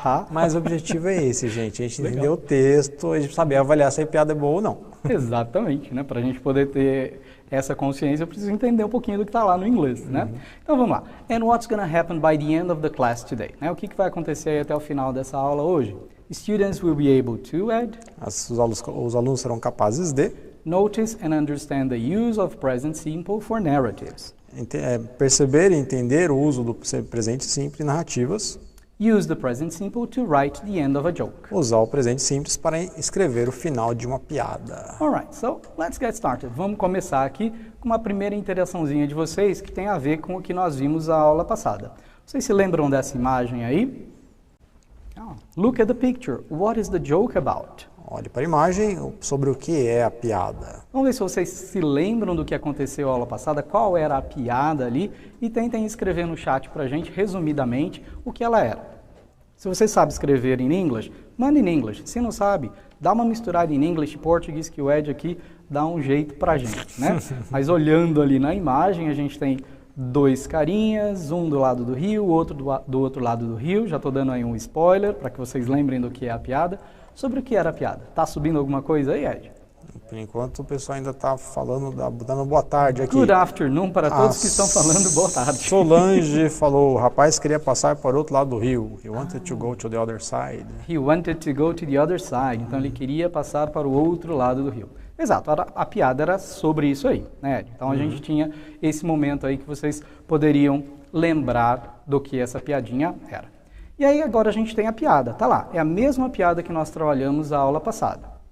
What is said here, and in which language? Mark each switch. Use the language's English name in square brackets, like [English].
[Portuguese] Mas o objetivo é esse, gente, a gente entender o texto, a gente saber avaliar se a piada é boa ou não. Exatamente, né? Para a gente poder ter essa consciência, eu preciso entender um pouquinho do que está lá no inglês, né? Então vamos lá. [English] And what's going to happen by the end of the class today? [Portuguese] Né? O que vai acontecer aí até o final dessa aula hoje? [English] Students will be able to, Ed? [Portuguese] Os alunos serão capazes de [English] notice and understand the use of present simple for narratives. [Portuguese] Perceber e entender o uso do presente simples em narrativas. [English] Use the present simple to write the end of a joke. [Portuguese] Usar o presente simples para escrever o final de uma piada. [English] Alright, so let's get started. [Portuguese] Vamos começar aqui com uma primeira interaçãozinha de vocês que tem a ver com o que nós vimos na aula passada. Vocês se lembram dessa imagem aí? [English] Look at the picture. What is the joke about? [Portuguese] Olhe para a imagem sobre o que é a piada. Vamos ver se vocês se lembram do que aconteceu na aula passada, qual era a piada ali, e tentem escrever no chat para a gente, resumidamente, o que ela era. Se você sabe escrever em inglês, manda em inglês. Se não sabe, dá uma misturada em inglês e português, que o Ed aqui dá um jeito para a gente, né? Mas olhando ali na imagem, a gente tem dois carinhas, um do lado do rio, o outro do outro lado do rio. Já estou dando aí um spoiler, para que vocês lembrem do que é a piada. Sobre o que era a piada? Tá subindo alguma coisa aí, Ed? Por enquanto o pessoal ainda está falando, dando boa tarde aqui. [English] Good afternoon [Portuguese] para todos que estão falando boa tarde. Solange falou, o rapaz queria passar para o outro lado do rio. [English] He wanted to go to the other side. He wanted to go to the other side. [Portuguese] Então ele queria passar para o outro lado do rio. Exato, a piada era sobre isso aí, né, Ed? Então a gente tinha esse momento aí que vocês poderiam lembrar do que essa piadinha era. E aí agora a gente tem a piada, tá lá, é a mesma piada que nós trabalhamos na aula passada.